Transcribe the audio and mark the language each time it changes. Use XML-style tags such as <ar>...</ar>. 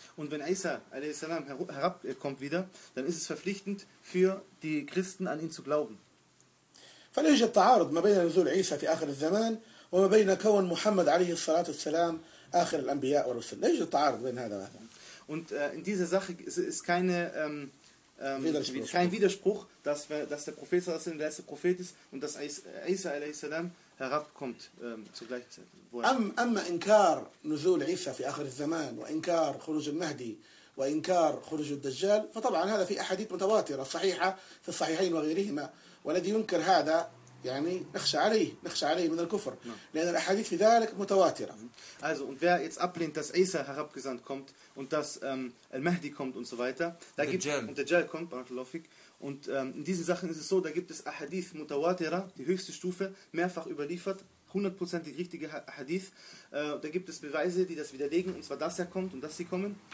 <de>Und wenn Isa alayhi salam herabkommt wieder, dann ist es verpflichtend für die Christen an ihn zu glauben.</de> <ar>فلا يوجد تعارض ما بين نزول عيسى في آخر الزمان وما بين كون محمد عليه الصلاة والسلام آخر الأنبياء والرسل. لا يوجد تعارض بين هذا وهذا.</ar> <de>Und in dieser Sache ist keine kein Widerspruch, dass der Prophet sallallahu alayhi salam der letzte Prophet ist und dass Isa alayhi salam herabkommt zur gleichen Zeit.</de> <ar>أما إنكار نزول عيسى في آخر الزمان وإنكار خروج المهدي وإنكار خروج الدجال. فطبعا هذا في أحاديث متواترة صحيحة في الصحيحين وغيرهما، والذي ينكر هذا يعني نخشى عليه من الكفر، لأن الأحاديث في ذلك متواترة.</ar> <de>Also und wer jetzt ablehnt, dass Isa herabgesandt kommt und dass Al-Mahdi kommt und so weiter, da gibt und Dajjal kommt, barakallahu fik. Und in diesen Sachen ist es so, da gibt es Ahadith Mutawatira, die höchste Stufe, mehrfach überliefert, hundertprozentig richtige Ahadith. Da gibt es Beweise, die das widerlegen, und zwar, dass er kommt und dass sie kommen.</de>